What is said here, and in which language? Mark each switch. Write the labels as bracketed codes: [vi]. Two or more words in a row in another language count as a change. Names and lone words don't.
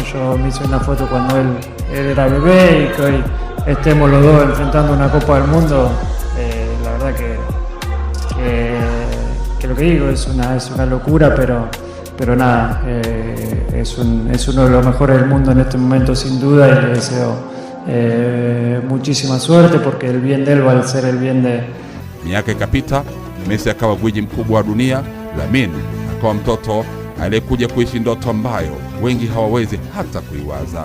[es] Yo me hice una foto cuando él era bebé y que hoy estemos los dos enfrentando una Copa del Mundo, la verdad que lo que digo es una locura, pero nada, es uno de los mejores del mundo en este momento sin duda, y le deseo muchísima suerte porque el bien de él va a ser el bien de... [sw] Miaka ikapita, Messi akawa gwiji mkubwa wa dunia. Lamine akawa mtoto aliyekuja kuishi ndoto ambayo wengi hawawezi hata kuiwaza.